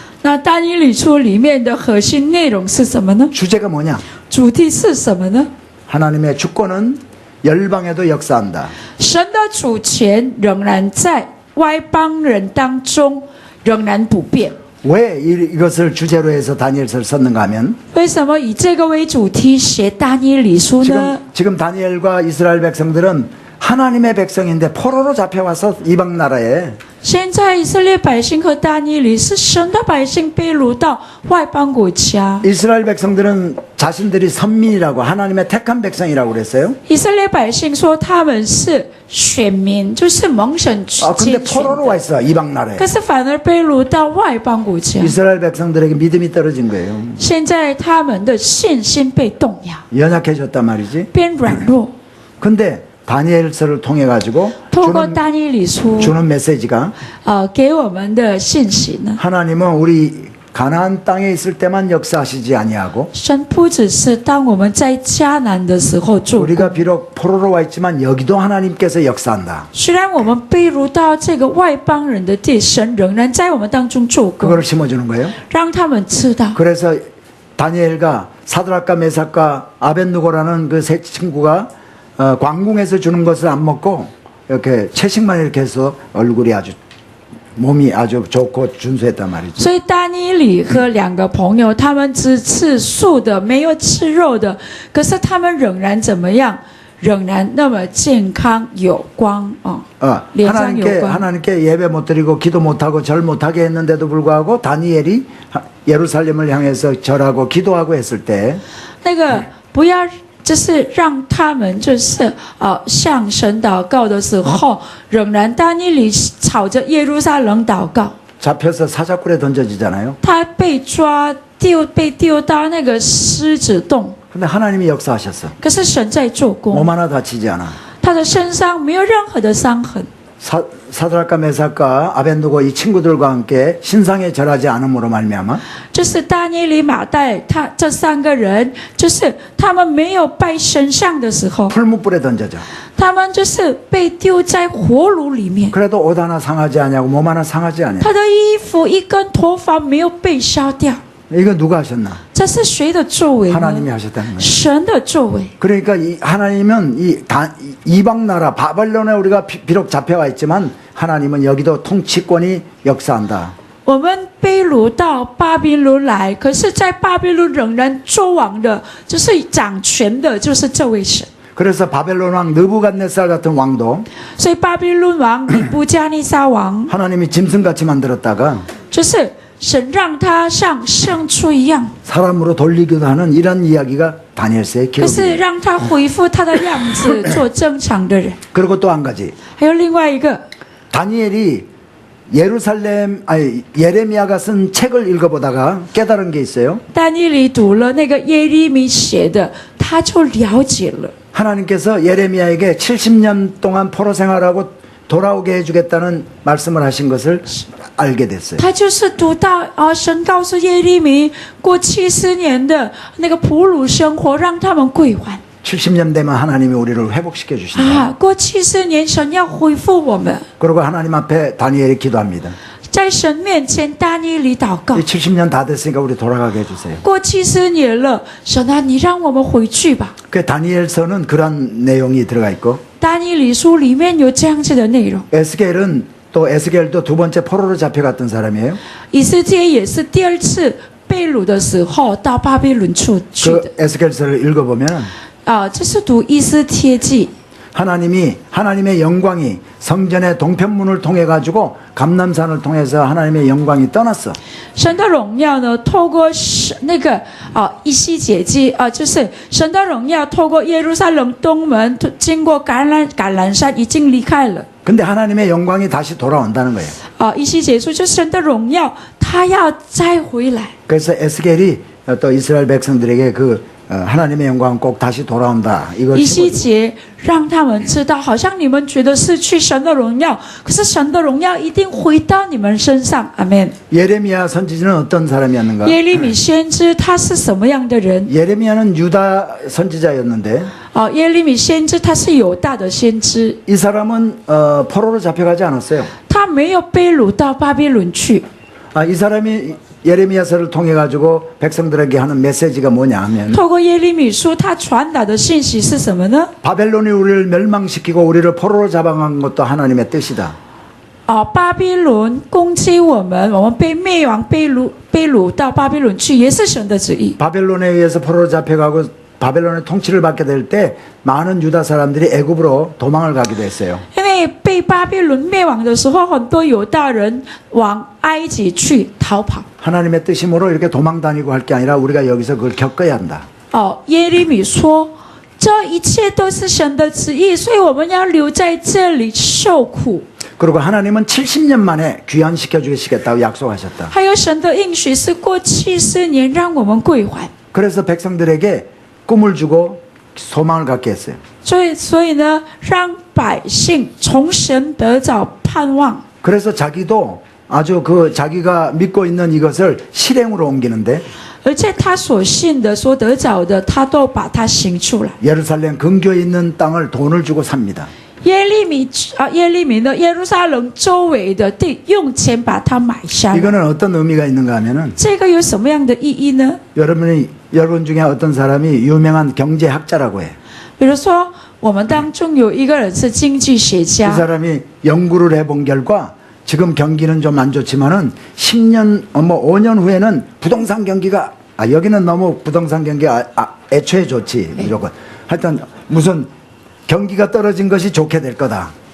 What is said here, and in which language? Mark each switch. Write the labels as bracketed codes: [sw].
[zh] 那大尼里书里面的核心内容是什么呢？ [ko] 주제가 뭐냐? [zh] 主题是什么呢？ [ko] 하나님의 주권은 열방에도 역사한다. [zh] 神的主权仍然在外邦人当中仍然不变。 [ko] 왜 이것을 주제로 해서 다니엘서를 썼는가 하면 [zh] 为什么以这个为主题写大尼里书呢？ [ko] 지금 다니엘과 이스라엘 백성들은 하나님의 백성인데 포로로 잡혀와서 이방 나라에 [zh] 现在以色列百姓和大尼里是神的百姓，被掳到外邦国家。 [ko] 이스라엘 백성들은 자신들이 선민이라고 하나님의 택한 백성이라고 그랬어요. [zh] 以色列百姓说他们是选民，就是蒙神 [ko] 근데 [zh] 拣选 [ko] 포로로 [zh] 的， [ko] 와 있어 이방 나라에. [zh] 可是反而被掳到外邦国家。 [ko] 이스라엘 백성들에게 믿음이 떨어진 거예요. [zh] 现在他们的信心被动摇， [ko] 연약해졌단 말이지. [zh] 变软弱。 [ko] 근데 다니엘서를 통해 가지고 [zh] 透过大尼里书， [ko] 주는 메시지가 [zh] 给我们的信息呢？ [ko] 하나님은 우리 가나안 땅에 있을 때만 역사하시지 아니하고 [zh] 神不只是当我们在迦南的时候做工， [ko] 우리가 비록 포로로 와 있지만 여기도 하나님께서 역사한다. [zh] 虽然我们被掳到这个外邦人的地，神仍然在我们当中做工， [ko] 그거를 심어주는 거예요. [zh] 让他们知道。 [ko] 그래서 다니엘과 사드락과 메삭과 아벳누고라는 그 세 친구가 광궁에서 주는 것을 안 먹고 이렇게 채식만 이렇게 해서 얼굴이 아주 몸이 아주 좋고 준수했단 말이죠. [zh] 所以大尼里和两个朋友，他们只吃素的，没有吃肉的，可是他们仍然怎么样？仍然那么健康有光哦。 [ko] 하나님께 예배 못 드리고 기도 못 하고 절 못 하게 했는데도 불구하고 다니엘이 예루살렘을 향해서 절하고 기도하고 했을 때 [zh] 那个不要。就是让他们向神祷告的时候，仍然大尼里朝着耶路撒冷祷告。 [ko] 잡혀서 사자굴에 던져지잖아요. [zh] 他被丢到那个狮子洞。 [ko] 근데 하나님이 역사하셨어. [zh] 可是神在做工， [ko] 몸 하나 다치지 않아. [zh] 他的身上没有任何的伤痕。 [ko] 사드락과 메삭과 아벳누고 이 친구들과 함께 신상에 절하지 않음으로 말미암아 [zh] 就是大尼里马代，他这三个人，就是他们没有拜神像的时候， [ko] 풀무불에 던져져. [zh] 他们就是被丢在火炉里面。 [ko] 그래도 옷 하나 상하지 않냐고 몸 하나 상하지 않냐. [zh] 他的衣服一根头发没有被烧掉， [ko] 이거 누가 하셨나? [zh] 这是谁的作为 [ko] 하나님이 [zh] 呢？ [ko] 하셨다는 거예요. [zh] 神的作为。 [ko] 그러니까 하나님은 이방 나라 바벨론에 우리가 비록 잡혀와 있지만 하나님은 여기도 통치권이 역사한다. [zh] 我们被掳到巴比伦来，可是，在巴比伦仍然作王的，就是掌权的，就是这位神。 [ko] 그래서 바벨론 왕 느부갓네살 같은 왕도 [zh] 所以巴比伦王尼布加尼撒王， [ko] 하나님이 짐승같이 만들었다가 [zh] 就是神让他像牲畜一样， [ko] 사람으로 돌리기도 하는 이런 이야기가 다니엘서의 [zh] 可是 [ko] 기록이에요. [zh] 让他恢复他的样子，做正常的人。 [ko] 그리고 또 한 가지 [zh] 还有另外一个， [ko] 다니엘이 예레미야가 쓴 책을 읽어보다가 깨달은 게 있어요. [zh] 但尼里读了那个耶利米写的，他就了解了。 [ko] 하나님께서 예레미야에게 70년 동안 포로 생활하고 돌아오게 해주겠다는 말씀을 하신 것을 알게 됐어요. [zh] 他就是读到神告诉耶利米，过70年的那个俘虏生活，让他们归还。 [ko] 70년 되면 하나님이 우리를 회복시켜 주신다. [zh] 过70年，神要恢复我们。 [ko] 그리고 하나님 앞에 다니엘이 기도합니다. [zh] 在神面前，大尼里祷告 [ko] 이 。 70년 다 됐으니까 우리 돌아가게 해주세요. [zh] 过70年了，神啊，你让我们回去吧。 [ko] 그 다니엘서는 그런 내용이 들어가 있고 [zh] 大尼里书里面有这样子的内容。 [ko] 에스겔도 두 번째 포로로 잡혀갔던 사람이에요. [zh] 以斯帖也是第二次被掳的时候到巴比伦去 [ko] 그 [zh] 的。 [ko] 에스겔서를 읽어보면 [zh] 这是读以斯帖记。 [ko] 하나님의 영광이 성전의 동편문을 통해 가지고 감람산을 통해서 하나님의 영광이 떠났어. [zh] 神的荣耀呢，透过那个以西结记就是神的荣耀透过耶路撒冷东门，经过橄榄山，已经离开了。 [ko] 근데 하나님의 영광이 다시 돌아온다는 거예요. [zh] 以西结书就是神的荣耀，他要再回来。 [ko] 그래서 에스겔이 또 이스라엘 백성들에게 그 하나님의 영광 꼭 다시 돌아온다. 이걸 [zh] 以西结让他们知道，好像你们觉得失去神的荣耀，可是神的荣耀一定回到你们身上。阿门。 [ko] 예레미야 선지자는 어떤 사람이었는가? [zh] 耶利米先知他是什么样的人？ [ko] 예레미야는 유다 선지자였는데 [zh] 耶利米先知他是犹大的先知， [ko] 이 사람은 포로로 잡혀가지 않았어요. [zh] 他没有被掳到巴比伦去。 [ko] 이 사람이 예레미야서를 통해 가지고 백성들에게 하는 메시지가 뭐냐 하면 [zh] 透过耶利米书，他传达的信息是什么呢？ [ko] 바벨론이 우리를 멸망시키고 우리를 포로로 잡아간 것도 하나님의 뜻이다. [zh] 巴比伦攻击我们，我们被灭亡、被掳到巴比伦去，也是神的旨意。 [ko] 바벨론에 의해서 포로로 잡혀가고 바벨론의 통치를 받게 될 때 많은 유다 사람들이 애굽으로 도망을 가기도 했어요. [zh] 因为被巴比伦灭亡的时候，很多犹大人往埃及去逃跑。 [ko] 하나님의 뜻이므로 이렇게 도망 다니고 할 게 아니라 우리가 여기서 그걸 겪어야 한다. [zh] 耶利米说，这一切都是神的旨意，所以我们要留在这里受苦。 [ko] 그리고 하나님은 70년 만에 귀환시켜 주시겠다고 약속하셨다. [zh] 还有神的应许是过70年让我们归还。 [ko] 그래서 백성들에게 꿈을 주고 소망을 갖게 했어요. [zh] 所以呢，让百姓从神得着盼望。 [ko] 그래서 자기도 아주 그 자기가 믿고 있는 이것을 실행으로 옮기는데 [zh] 而且他所信的、所得着的，他都把它行出来。 [ko] 예루살렘 근교에 있는 땅을 돈을 주고 삽니다. [zh] 耶利米的耶路撒冷周围的地，用钱把它买下来。 [ko] 이거는 어떤 의미가 있는가 하면은 [zh] 这个有什么样的意义呢？ [ko] 여러분 중에 어떤 사람이 유명한 경제학자라고 해. [zh] 比如说，我们当中有一个人是经济学 [ko] 그 [zh] 家， [ko] 사람이 연구를 해본 결과 지금 경기는 좀 안 좋지만은 10년, 5년 후에는 부동산 경기가 여기는 너무 부동산 경기가 애초에 좋지 무조건. 하여튼 무슨 경기가 떨어진 것이 좋게 될 거다.